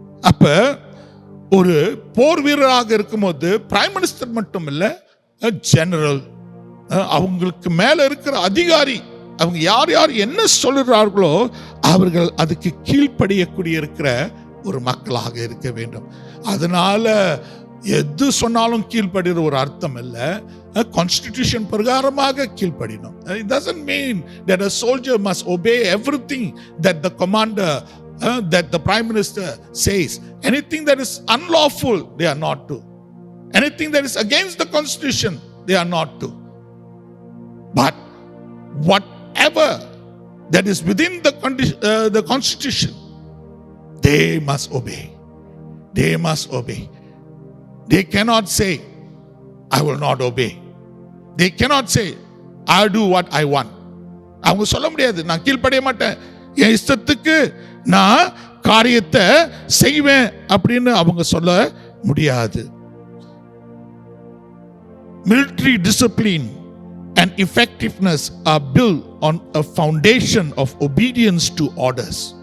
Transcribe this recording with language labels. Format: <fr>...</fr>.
<ta>அப்ப ஒரு போர் வீரராக இருக்கும்போது பிரைம் மினிஸ்டர் மட்டும் இல்ல, ஜெனரல், அவங்களுக்கு மேல இருக்கிற அதிகாரி, அவங்க யார் யார் என்ன சொல்லுறார்களோ அவர்கள் அதுக்கு கீழ்ப்படியக்கூடிய இருக்கிற ஒரு மக்களாக இருக்க வேண்டும். அதனால எது சொன்னாலும் கீழ்ப்படுகிற ஒரு அர்த்தம் இல்ல, கான்ஸ்டிடியூஷன் பிரகாரமாக கீழ்ப்படினோம்.</ta> <en>It doesn't mean that a soldier must obey everything that the commander that the prime minister says. Anything that is unlawful they are not to. Anything that is against the constitution they are not to. But whatever that is within the constitution, they must obey. They must obey. They cannot say I will not obey. They cannot say I do what I want.</en> <ta>அவங்க சொல்ல முடியாது நான் கீழ்ப்படிய மாட்டேன், என் இஷ்டத்துக்கு நான் காரியத்தை செய்வேன் அப்படின்னு அவங்க சொல்ல முடியாது.</ta> <en>Military discipline and effectiveness are built on a foundation of obedience to orders.</en>